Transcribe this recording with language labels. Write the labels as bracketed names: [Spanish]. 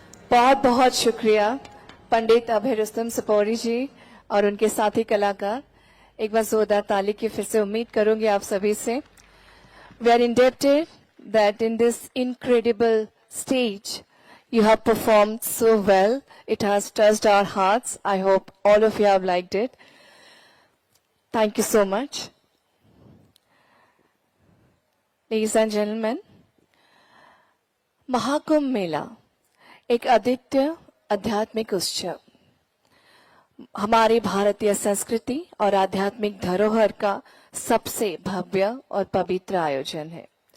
[Hindi] बहुत बहुत शुक्रिया पंडित अभय रुस्तम सपोरी जी और उनके साथी कलाकार। एक बार जोरदार ताली की फिर से उम्मीद करूंगी आप सभी से। [English] We are indebted that in this incredible stage you have performed so well. It has touched our hearts. I hope all of you have liked it. Thank you so much. Ladies and gentlemen, [Hindi] Mahakumbh मेला एक अद्वितीय आध्यात्मिक उत्सव हमारी भारतीय संस्कृति और आध्यात्मिक धरोहर का सबसे भव्य और पवित्र आयोजन है।